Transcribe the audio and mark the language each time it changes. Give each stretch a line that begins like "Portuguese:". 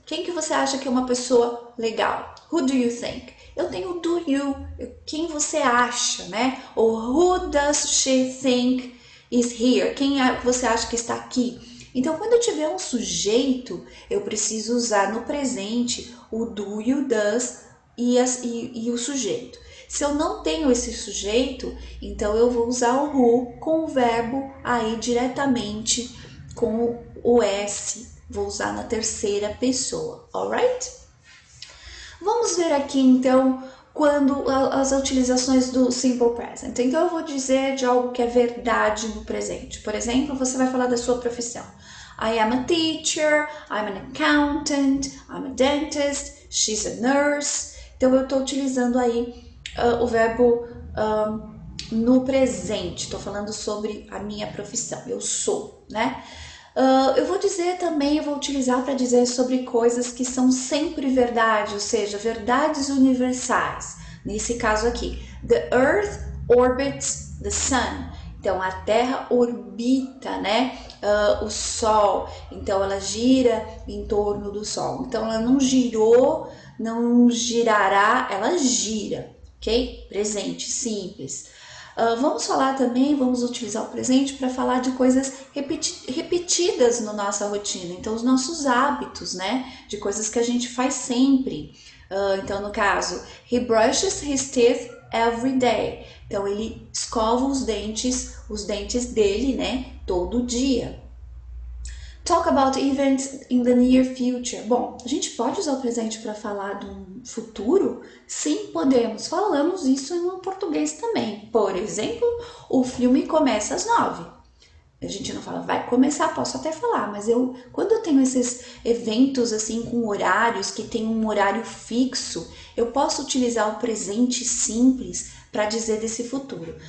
Portuguese: Quem que você acha que é uma pessoa legal?
English: Who do you think?
Portuguese: Eu tenho
English: do you,
Portuguese: quem você acha, né? Ou
English: who does she think is here?
Portuguese: Quem você acha que está aqui? Então, quando eu tiver um sujeito, eu preciso usar no presente o do e o does e o sujeito. Se eu não tenho esse sujeito, então eu vou usar o who com o verbo aí diretamente com o S, vou usar na terceira pessoa, alright? Vamos ver aqui então quando as utilizações do simple present. Então eu vou dizer de algo que é verdade no presente. Por exemplo, você vai falar da sua profissão.
English: I am a teacher, I'm an accountant, I'm a dentist, she's a nurse.
Portuguese: Então eu estou utilizando aí o verbo no presente. Estou falando sobre a minha profissão, eu sou, né? Eu vou dizer também, eu vou utilizar para dizer sobre coisas que são sempre verdade, ou seja, verdades universais. Nesse caso aqui,
English: the earth orbits the sun.
Portuguese: Então, a Terra orbita, né, o Sol. Então, ela gira em torno do Sol. Então, ela não girou, não girará, ela gira, ok? Presente, simples. Vamos falar também, vamos utilizar o presente para falar de coisas repetidas na nossa rotina. Então, os nossos hábitos, né? De coisas que a gente faz sempre. Então, no caso,
English: he brushes his teeth every day.
Portuguese: Então, ele escova os dentes dele, né? Todo dia.
English: Talk about events in the near future.
Portuguese: Bom, a gente pode usar o presente para falar do futuro? Sim, podemos. Falamos isso no português também. Por exemplo, o filme começa às 9. A gente não fala, vai começar, posso até falar, mas quando eu tenho esses eventos assim com horários, que tem um horário fixo, eu posso utilizar o presente simples para dizer desse futuro.